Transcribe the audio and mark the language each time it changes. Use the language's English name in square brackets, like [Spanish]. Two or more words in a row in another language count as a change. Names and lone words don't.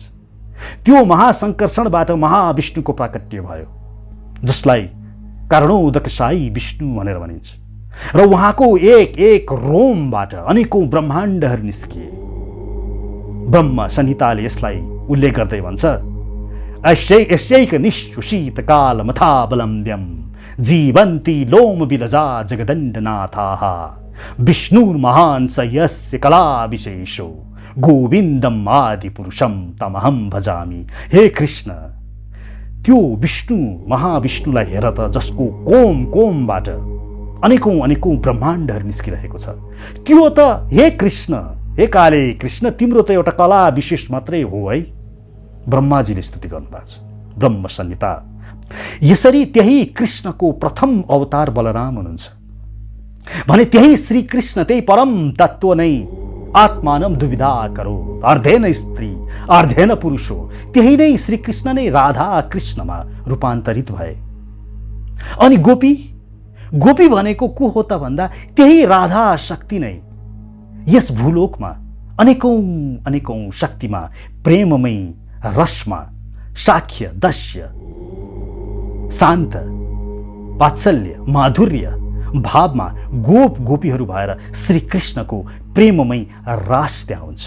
[Nepali] त्यो महासंकर्षणबाट महाविष्णुको प्राकट्य भयो, जसलाई कारणोदकशायी विष्णु भनेर भनिन्छ। र उहाँको एक एक रोमबाट अनेकौं ब्रह्माण्डहरू निस्किए। ब्रह्म संहिताले यसलाई उल्लेख गर्दै भन्छ, [Sanskrit] यस्यैक निःश्वसित काल मथावलम्ब्यम जीवन्ति लोम बिलजा जगदण्डनाथाः विष्णुर्महान् स यस्य कला विशेषो गोविन्दम आदि पुरुषम तमहम भजामि। [Nepali] हे कृष्ण, त्यो विष्णु महाविष्णुलाई हेर त, जसको कोम कोमबाट अनेकौं अनेकौं ब्रह्माण्डहरू निस्किरहेको छ। त्यो त हे कृष्ण, हे काले कृष्ण, तिम्रो त एउटा कला विशेष मात्रै हो है। ब्रह्माजीले स्तुति गर्नुभएको छ ब्रह्म संहिता। यसरी त्यही कृष्णको प्रथम अवतार बलराम हुनुहुन्छ भने त्यही श्री कृष्ण, त्यही परम तत्व नै [Sanskrit] आत्मानं दुविधा करो, अर्धेन स्त्री अर्धेन पुरुषो, [Nepali] त्यही नै श्री कृष्ण नै राधा कृष्णमा रूपान्तरित भए। अनि गोपी, गोपी भनेको को हो त भन्दा त्यही राधा शक्ति नै यस भूलोकमा अनेकौं अनेकौं शक्तिमा, प्रेममय रसमा, साख्य दस्य शान्त वात्सल्य माधुर्य भावमा गोप गोपीहरू भएर श्री कृष्णको प्रेममय रास त्यहाँ हुन्छ।